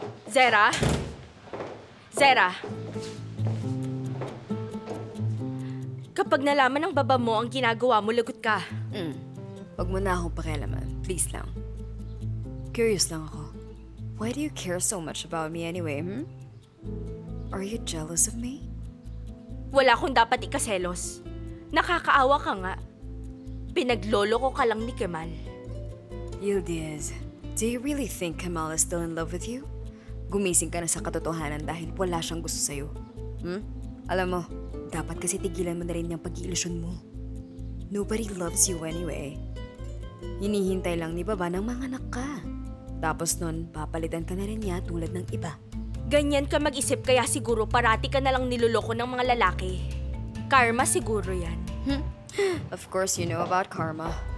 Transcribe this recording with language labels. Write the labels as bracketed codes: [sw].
[tl] Zera? Zera? Kapag nalaman ng baba mo ang ginagawa mo, lagot ka. Huwag mo na akong pakialaman. Please lang. Curious lang ako. [en] Why do you care so much about me anyway, Are you jealous of me? [tl] Wala akong dapat ikaselos. Nakakaawa ka nga. Pinaglolo ko ka lang ni Kemal. [en] Yildiz, do you really think Kemal is still in love with you? [tl] Gumising ka na sa katotohanan dahil wala siyang gusto sa'yo. Alam mo, dapat kasi tigilan mo na rin yung pag-iilusyon mo. [en] Nobody loves you anyway. [tl] Hinihintay lang ni Baba ng mga anak ka. Tapos nun, papalitan ka na rin niya tulad ng iba. Ganyan ka mag-isip kaya siguro parati ka na lang niloloko ng mga lalaki. Karma siguro yan. [en] Of course you know about karma.